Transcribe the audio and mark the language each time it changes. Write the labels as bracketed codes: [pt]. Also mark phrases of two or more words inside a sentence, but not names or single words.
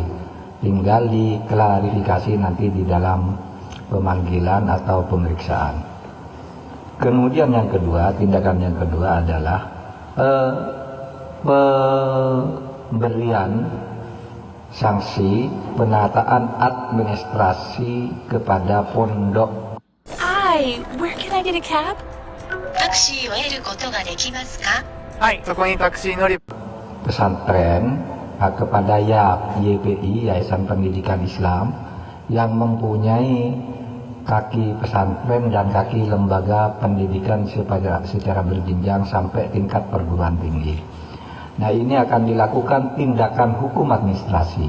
[id] Tinggal diklarifikasi nanti di dalam pemanggilan atau pemeriksaan. Kemudian yang kedua, tindakan yang kedua adalah pemberian sanksi penataan administrasi kepada pondok. [en] Hi, where can I get a cab? [ja] タクシーを得ることができますか? はい、そこにタクシー乗り [id] Pesantren kepada YPI, Yayasan Pendidikan Islam, yang mempunyai kaki pesantren dan kaki lembaga pendidikan secara berjenjang sampai tingkat perguruan tinggi. Nah, ini akan dilakukan tindakan hukum administrasi.